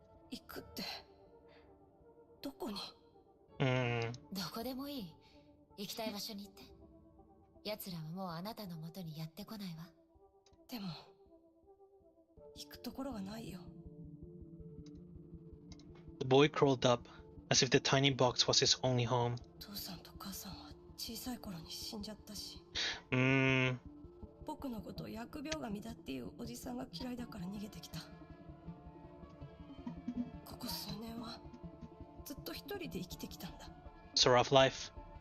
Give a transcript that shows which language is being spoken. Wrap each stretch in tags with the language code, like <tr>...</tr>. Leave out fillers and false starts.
<ja>行くって、どこに？どこでもいい。行きたい場所に行って。奴らはもうあなたの元にやってこないわ。でも、行くところがないよ。</ja> <en>The boy curled up, as if the tiny box was his only home.</en> <ja>父さんと母さんは小さい頃に死んじゃったし。僕のことを疫病神だっていうおじさんが嫌いだから逃げてきた。ここ数年はずっと一人で生きてきたんだ。</ja> <en>It's a rough life.</en>